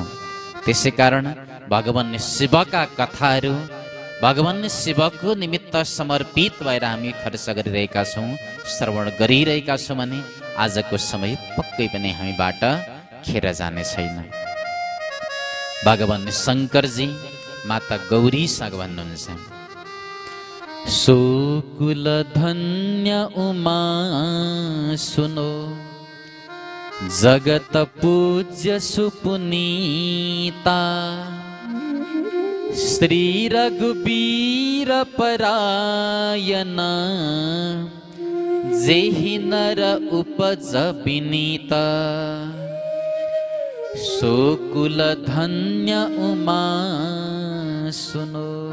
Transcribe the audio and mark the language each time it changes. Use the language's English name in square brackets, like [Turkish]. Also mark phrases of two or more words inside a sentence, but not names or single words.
[Nepali] त्यसै कारण भगवान शिवका कथाहरू, भगवान शिवको निमित्त समर्पित भएर हामी खर्च गरिरहेका छौँ, श्रवण गरिरहेका छौँ भने आजको समय पक्कै पनि हामीबाट खेर जाने छैन। भगवान शङ्करजी माता गौरीसँग भन्नुहुन्छ, [Awadhi] सोकुल धन्य उमा सुनो, जगत पूज्य सुपुनीता, श्री रघुबीर परायना, जेहि नर उपज विनीता, सोकुल धन्य उमा सुनो।